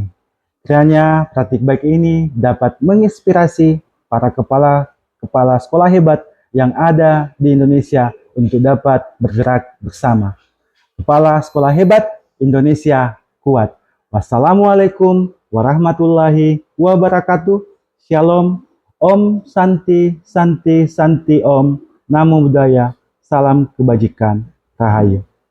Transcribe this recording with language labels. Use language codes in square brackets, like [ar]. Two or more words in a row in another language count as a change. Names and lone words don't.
[id] Kiranya praktik baik ini dapat menginspirasi para kepala sekolah hebat yang ada di Indonesia untuk dapat bergerak bersama. Kepala sekolah hebat Indonesia kuat. [ar] والسلام عليكم ورحمة الله وبركاته. [id] Shalom. [sa] ॐ शान्ति शान्ति शान्ति ॐ. [pi] Namo Buddhaya. [id] Salam kebajikan. Rahayu.